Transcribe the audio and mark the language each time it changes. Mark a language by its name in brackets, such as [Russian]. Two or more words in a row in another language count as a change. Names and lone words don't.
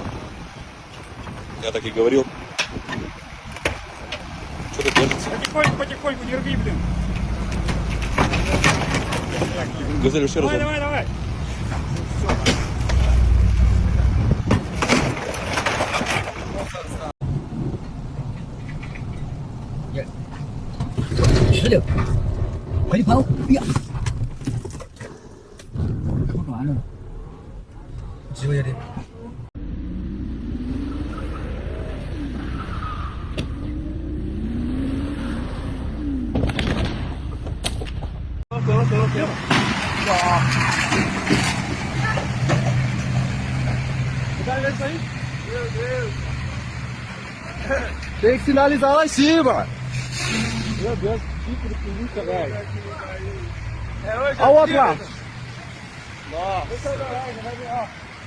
[Russian] Я так и говорил. Что тут держится? Потихоньку, не рви, блин. Газель, еще раз. Давай. [Chinese] 快跑！哎呀，看完了，机会的。走！ [Portuguese] 哇！Tem que sinalizar lá em cima. Meu Deus, que tipo de polícia, velho. Olha o outro lá. Nossa.